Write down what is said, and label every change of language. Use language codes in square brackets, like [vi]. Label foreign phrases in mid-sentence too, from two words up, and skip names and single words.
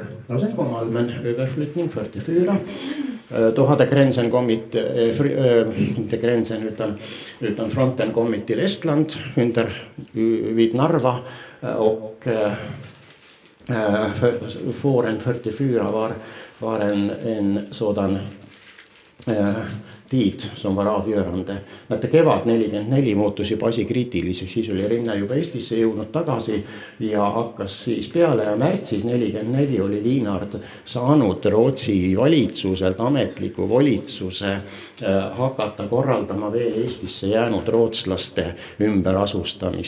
[sv] Och sen kom allmän överflyttning 44. Då hade gränsen kommit, inte gränsen utan fronten kommit till Estland vid Narva och våren 44 var en sådan tid som var avgörande. [et] Näete, kevad 44 muutus juba asi kriitiliseks, siis oli Rinne juba Eestisse jõudnud tagasi ja hakkas siis peale ja märtsis 44 oli Liinard saanud Rootsi valitsuselt ametliku volitsuse hakata korraldama veel Eestisse jäänud rootslaste ümberasustamist.